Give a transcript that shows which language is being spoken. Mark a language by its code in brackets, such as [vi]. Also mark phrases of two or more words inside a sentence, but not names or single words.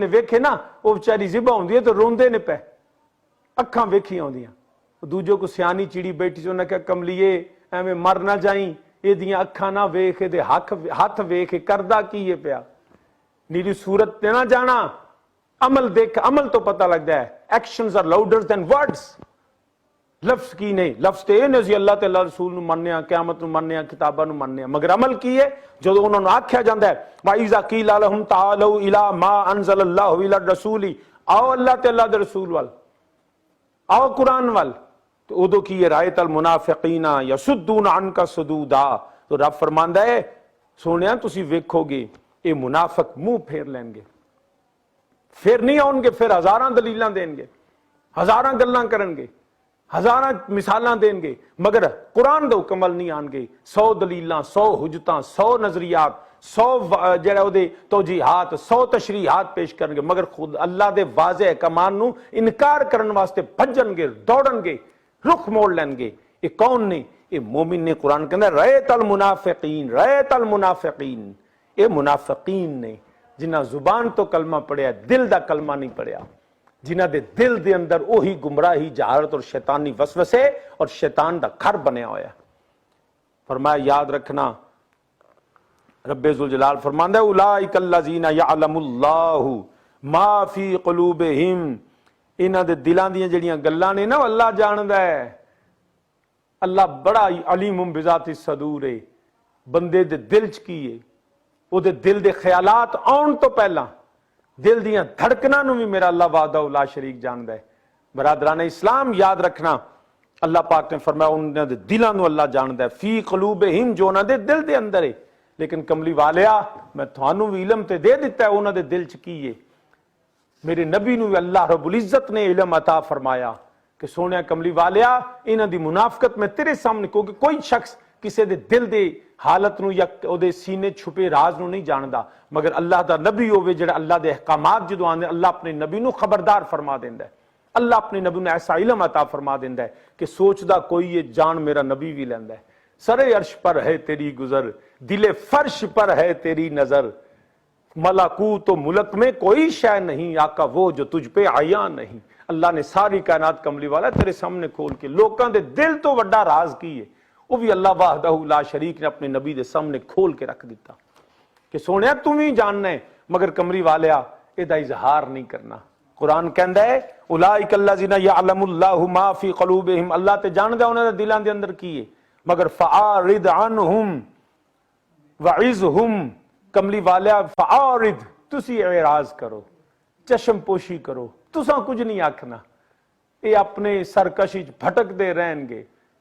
[pa] ویکھے نا وو بیچاری جبا ہوندی ہے تو روندے نے پے، اکھاں ویکھی آؤندیاں. دوجو کو سیانی چڑی بیٹھی سی، اونہے کہا کملیے ایویں مر نا جائی، ایدیاں اکھاں نا ویکھ، ایدے ہاتھ ویکھ، کردا کی ہے پیا، نیری صورت تے نا جانا, [ur] عمل دیکھ عمل تو پتہ لگتا ہے. [en] Actions are louder than words. [pa] لفظ کی نہیں, لفظ تے یہ نہیں اللہ تے اللہ رسول نو مننے ہاں, قیامت نو مننے ہاں, کتاباں نو مننے ہاں, مگر عمل کی ہے جدو انہوں نے آکھیا جاندا ہے [ar] وَإِذَا قِيلَ لَهُمْ تَعَالَوْا إِلَىٰ مَا أَنزَلَ اللَّهُ إِلَى الرَّسُولِ, [pa] آؤ اللہ تے اللہ دے رسول وال, آؤ قرآن وال. تو ادو کی یہ [ar] رایت المنافقین یصدون عنک صدودا. [pa] تو رب فرماندا ہے سونیا تسی ویکھو گے اے منافق منہ پھیر لین گے, پھر نہیں آؤ گے, پھر ہزاراں دلیلاں دین گے, ہزاراں گلاں کرن گے, ہزاراں مثالاں دین گے, مگر قرآن دے حکم ول نہیں آن گے. 100 دلیلاں, 100 حجتاں, 100 نظریات, 100 جڑے او دے توجیحات, 100 تشریحات پیش کرن گے, مگر خود اللہ دے واضح احکامات نو انکار کرن واسطے بھجن گے, دوڑن گے, رخ موڑ لین گے. یہ کون نے؟ یہ مومن نے. قرآن کہندا [ar] رایت المنافقین, رایت المنافقین. [pa] یہ منافقین نے جنہ زبان تو کلمہ پڑھیا, دل دا کلمہ نہیں پڑھیا, جنہ دے دل دے اندر وہی گمراہی, جہالت اور شیطانی وسوسے اور شیطان دا گھر بنیا ہویا. فرمایا یاد رکھنا, رب ذوالجلال فرماندا ہے [ar] اولئک الذین یعلم اللہ ما فی قلوبہم, [pa] انہاں دے دلاں دیاں جڑیاں گلاں نے نا اللہ جاندا ہے. اللہ بڑا [ar] علیم بذات الصدور [pa] ہے, بندے دے دل چ کی ہے, او دے دل دے خیالات آن تو پہلا دل دیاں دھڑکناں نو بھی میرا اللہ [ar] وحدہ لا شریک [pa] جاندا ہے. برادران اسلام یاد رکھنا, اللہ پاک نے فرمایا انہاں دے دلاں نو اللہ جاندا ہے, [ar] فی قلوبہم, [pa] جو انہاں دے دل دے اندر ہے. لیکن کملی والیا میں تھانوں بھی علم تے دے دیتا ہے انہاں دے دل چ کی ہے. میرے نبی نو اللہ رب العزت نے علم عطا فرمایا کہ سونے کملی والیا انہاں دی منافقت میں تیرے سامنے, کیونکہ کوئی شخص کسے دے دل دے حالت نو یا او دے سینے چھپے راز نو نہیں جاندا, مگر اللہ دا نبی ہوئے جڑا اللہ دے احکامات جدو آندے اللہ اپنے نبی نو خبردار فرما دیندا ہے. اللہ اپنے نبی نو ایسا علم عطا فرما دیندا ہے کہ سوچدا کوئی یہ جان میرا نبی بھی لیندا ہے. [ur] سرے عرش پر ہے تیری گزر, دل فرش پر ہے تیری نظر, ملکوت و ملک میں کوئی شے نہیں آقا وہ جو تجھ پہ عیاں نہیں. [pa] اللہ نے ساری کائنات کملی والا تیرے سامنے کھول کے لوکاں دے دل تو وڈا راز کی ہے, وہ بھی اللہ [ar] وحدہ لا شریک [pa] نے اپنے نبی دے سامنے کھول کے رکھ دیتا کہ سونیا تم ہی جاننا ہے, مگر کمری والیا اے دا اظہار نہیں کرنا. قرآن کہندا ہے [ar] اولئک الذین یعلم اللہ ما فی قلوبہم, [pa] اللہ تے جاندا انہاں دے دلاں دے اندر کی ہے, مگر [ar] فاعرض عنہم وعظہم. [pa] کملی والیا فاعرض, تسی اعراض کرو, چشم پوشی کرو, تساں کچھ نہیں آکھنا. اے اپنے سرکشی بھٹک دے رہن گے,